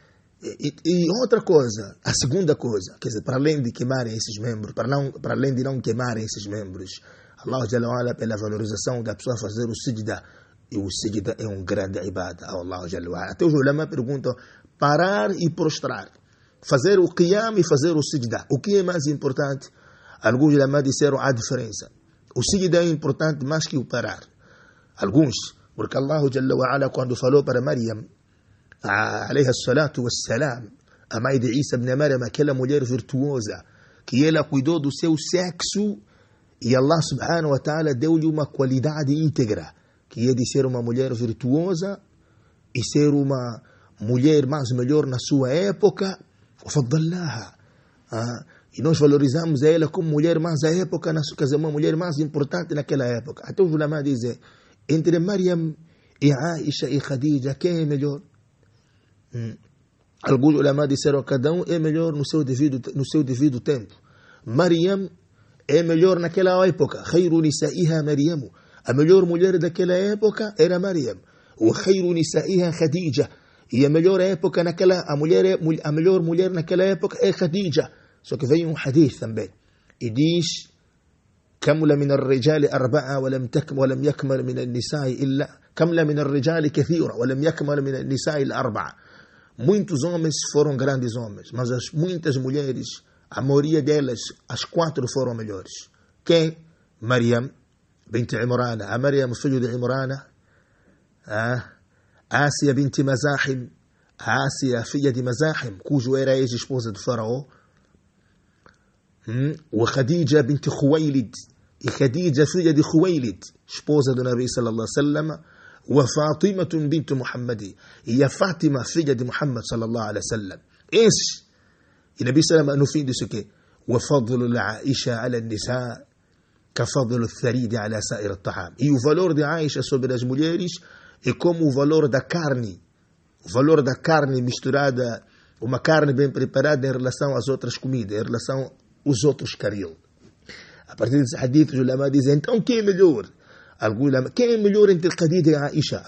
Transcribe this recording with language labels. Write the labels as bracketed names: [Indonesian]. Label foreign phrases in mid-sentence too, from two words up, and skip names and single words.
[Portuguese] E outra coisa, a segunda coisa, quer dizer, para além de queimarem esses membros, para além de não queimarem esses membros, [Arabic] الله جل وعلا, [Portuguese] pela valorização da pessoa fazer o sijda, e o sijda é um grande ibada ao [Arabic] الله جل وعلا. [Portuguese] Até os ulama perguntam, parar e prostrar, fazer o qiyam e fazer o sijda, o que é mais importante? Alguns ulama disseram a diferença. O sijda é importante mais que o parar. Alguns, porque [Arabic] الله جل وعلا, [Portuguese] quando falou para Maryam, [Arabic] عليها الصلاة والسلام, [Portuguese] a mãe de Isa ibn Maryam, aquela mulher virtuosa, que ela cuidou do seu sexo, e [Arabic] الله سبحانه وتعالى [Portuguese] deu-lhe uma qualidade íntegra, que é de ser uma mulher virtuosa e ser uma mulher mais melhor na sua época. E nós valorizamos ela como mulher mais à época, quer dizer, uma mulher mais importante naquela época. Até os ulama dizem, entre Maryam e Aisha e Khadija, quem é melhor? Alguns ulama disseram, cada um é melhor no seu devido tempo. Maryam é melhor naquela época. [Arabic] خير نسائها مريم. [Portuguese] A melhor mulher daquela época era Maryam. O [Arabic] خير نسائها خديجة. [Portuguese] E a melhor época naquela, a melhor mulher naquela época é Khadija. Só que veio um hadith também. E diz, [Arabic] كمل من الرجال أربعة ولم يكمل من النساء إلا كمل من الرجال كثيرة ولم يكمل من النساء الأربعة. [Portuguese] Muitos homens foram grandes homens, mas muitas mulheres, a maioria delas, as 4 foram melhores. Quem? Maryam bint Imrana, a Maryam, filho de Imrana, Ásia bint Mazahim, a Ásia, filha de Mazahim, cujo era ex-esposa do faraó, e Khadija bint Khuwailid, e Khadija, filha de Khuwailid, esposa do Nabi [Arabic] صلى الله عليه وسلم, [Portuguese] e Fatima bint Muhammad, e a Fátima, filha de Muhammad [Arabic] صلى الله عليه وسلم. [Portuguese] Esses, e Nabi [Arabic] صلى الله عليه وسلم [Portuguese] no fim disse o quê? [Arabic] وفضل العائشة على النساء كفضل الثريد على سائر الطعام. [Portuguese] E o valor de Aisha sobre as mulheres é como o valor da carne. O valor da carne misturada, uma carne bem preparada em relação às outras comidas, em relação aos outros caril. A partir desse hadith, os ulama dizem, então quem é melhor? Quem é melhor entre Khadija e Aisha?